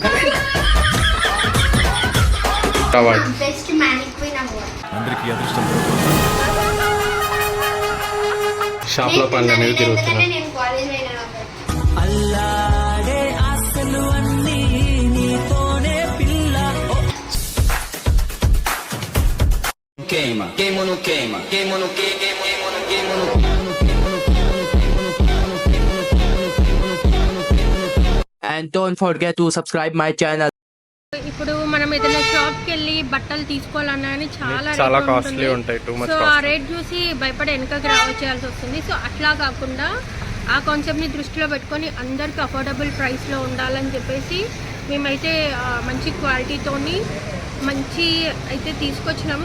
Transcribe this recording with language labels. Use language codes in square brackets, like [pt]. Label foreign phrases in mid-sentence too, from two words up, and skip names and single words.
[en] Best mannequin award. [te] అందరికీ అదృష్టం. షాప్ లో పనులు అనేది తిరుగుతున్నాను. నేను కాలేజ్ పోయినా అల్లాడే ఆశలు అన్నీ నీతోనే పిల్ల. [pt] Queima, queima no queima, queima no queima, queima no queima no [en] and don't forget to subscribe my channel. [te] ఇప్పుడు మనం ఏదైనా షాప్కి వెళ్ళి బట్టలు తీసుకోవాలన్నా కానీ చాలా కాస్ట్లీ ఉంటాయి. సో ఆ రేట్ చూసి భయపడి వెనకకి రావచ్చేయాల్సి వస్తుంది. సో అట్లా కాకుండా ఆ కాన్సెప్ట్ని దృష్టిలో పెట్టుకొని అందరికి [en] affordable price [te] ఉండాలని చెప్పేసి మేమైతే మంచి క్వాలిటీతోని మంచి అయితే తీసుకొచ్చినాము.